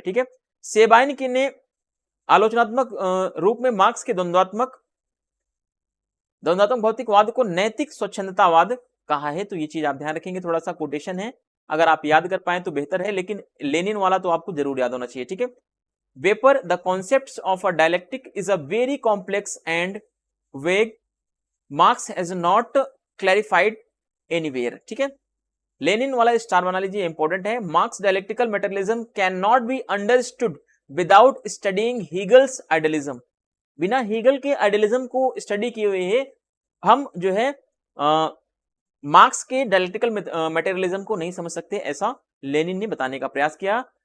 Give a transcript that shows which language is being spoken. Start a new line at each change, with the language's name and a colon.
Hindi: ठीक है, सेबाइन की ने आलोचनात्मक रूप में मार्क्स के द्वंद्वात्मक भौतिकवाद को नैतिक स्वच्छंदतावाद कहा है। तो ये चीज आप ध्यान रखेंगे, थोड़ा सा कोटेशन है, अगर आप याद कर पाए तो बेहतर है, लेकिन लेनिन वाला तो आपको जरूर याद होना चाहिए। ठीक है, Weber, the concepts of a dialectic is a very complex and vague.
English: Marx has not clarified anywhere। ठीक है, Lenin वाला स्टार बना लीजिए, इंपॉर्टेंट है। Marx dialectical materialism can not be understood without studying Hegel's idealism.
Hindi: बिना हीगल के idealism को study किए हुए हम जो है मार्क्स के डायलेक्टिकल मेटेरियलिज्म को नहीं समझ सकते, ऐसा लेनिन ने बताने का प्रयास किया।